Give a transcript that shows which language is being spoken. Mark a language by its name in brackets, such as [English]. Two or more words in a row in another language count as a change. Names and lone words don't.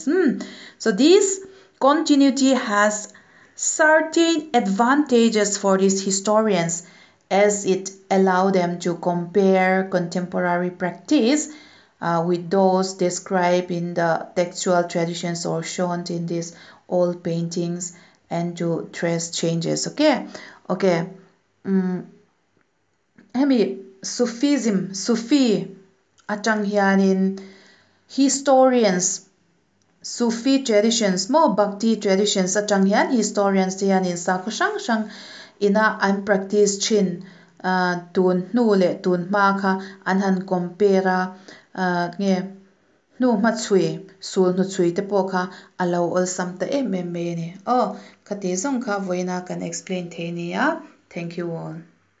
[English] So this continuity has certain advantages for these historians, as it allows them to compare contemporary practice with those described in the textual traditions or shown in these old paintings, and to trace changes. Okay. [Mizo] Hemi Sufi atang hianin historians Sufi traditions mo Bhakti traditions atang hian historians hianin sa khang ina an practice chin tun hnu le tun hma kha an han compare nge hnu hma chui sul hnu chui te po kha alo ol sam ta em mai ni khati zong kha voina kan explain the ni ya. [English] Thank you all.